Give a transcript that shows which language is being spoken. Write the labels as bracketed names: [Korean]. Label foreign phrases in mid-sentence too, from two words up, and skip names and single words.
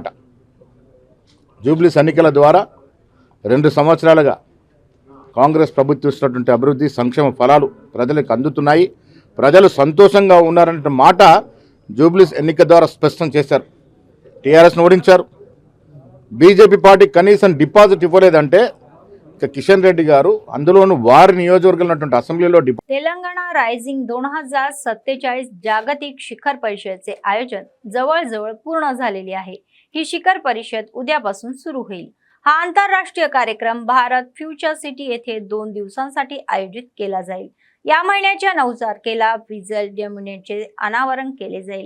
[Telugu] జూబ్లీహిల్స్ ఎన్నికల ద్వారా 2 సంవత్సరాలుగా కాంగ్రెస్ ప్రభుత్వం ఇస్తున్నటువంటి అభివృద్ధి సంక్షేమ ఫలాలు ప్రజలకు అందుతున్నాయి। ప్రజలు సంతోషంగా ఉన్నారనే మాట జూబ్లీహిల్స్ ఎన్నిక ద్వారా స్పష్టం చేశారు। టీఆర్ఎస్ను ఓడించారు। బీజేపీ పార్టీ కనీసం డిపాజిట్ ఇవ్వలేదంటే किशन रेड्डी गारू అందులోను వారి నియోజకవర్గంలో ఉన్నటువంటి అసెంబ్లీలో [Marathi] तेलंगणा रायझिंग 2047 जागतिक शिखर परिषदेचे आयोजन जवळजवळ पूर्ण झालेले आहे। ही शिखर परिषद उद्यापासून सुरू होईल। हा आंतरराष्ट्रीय कार्यक्रम भारत फ्युचर सिटी येथे 2 दिवसांसाठी आयोजित केला जाईल। या महिन्याच्या 9 तारखेला विजल डेम्युनेटचे अनावरण केले जाईल।